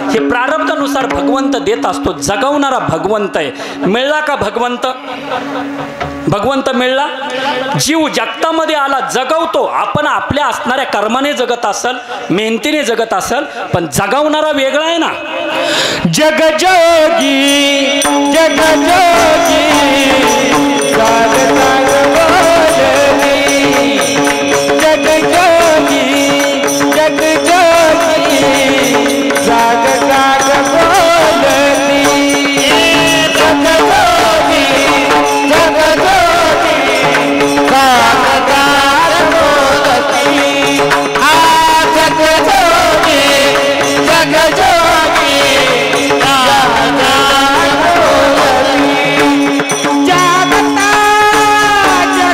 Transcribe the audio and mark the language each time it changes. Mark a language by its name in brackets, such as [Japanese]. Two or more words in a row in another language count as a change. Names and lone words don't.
[Marathi] हे प्रारब्धानुसार भगवंत देत असतो. जगवणारा भगवंत आहे. मिळला का भगवंत? भगवंत मिळला. जीव जगतामध्ये आला, जगवतो. आपण आपल्या असणाऱ्या कर्माने जगत असल, मेहनतीने जगत असल, पण जगवणारा वेगळा आहे ना. जग जोगी जग जोगी जाग जाग बोलनी, जग जोगी जग जोगी जाग जाग बोलनी, जग जोगी जग जोगी जाग जाग बोलनी, आ जग जोगी जग जोगी जाग जाग बोलनी, जागता